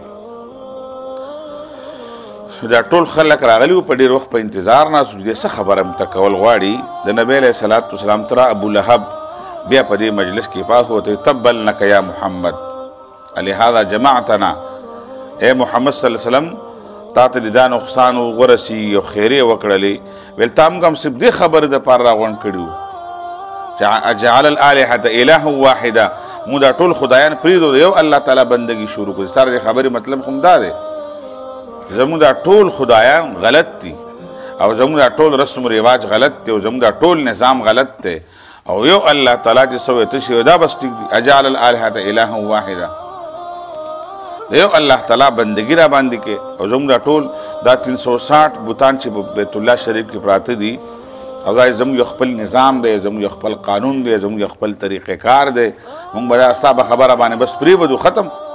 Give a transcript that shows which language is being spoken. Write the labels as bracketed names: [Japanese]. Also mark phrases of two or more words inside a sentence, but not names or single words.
[Pashto] دا ټول خلک راغلي وو په ډېر وخت په انتظار ناست وو چې څه خبره ورته کول غواړي د نبی [Arabic] علیه الصلاة والسلام [Pashto] تره ابولهب بیا په دې مجلس کې پاس وته [Arabic] تبا لک یا محمد لهذا جماعتنا [Pashto] اے محمد [Arabic] صلی الله علیه [Pashto] وسلم تا ته دا نقصان ورسي او خیرې وکړلې ویل تا موږ هم صرف دې خبرې دپاره راغونډ کړي وو چې [Arabic] اجعل الالهة اله واحده [Pashto] موږ دا ټول خدایان پرېږدو د یو الله تعالی بندګي شروع کړو سره دې خبرې مطلب خو دا دی زموږ دا ټول خدایان غلط دي او زموږ دا ټول رسم و رواج غلط دی او زموږ دا ټول نظام غلط دی او یو الله تعالی چې څه ویته شي دا بس ټیک دي [Arabic] اجعل الالهة اله واحده [Pashto] د یو الله تعالی بندګي را باندې کې او زموږ دا ټول دا 360 بوتان چې بیت الله شریف کې پراته دي او دا زموږ یو خپل نظام دی زموږ یو خپل قانون دی زموږ یو خپل طریقې کار دی موږ به دا ستا په خبره باندې بس پرېږدو ختم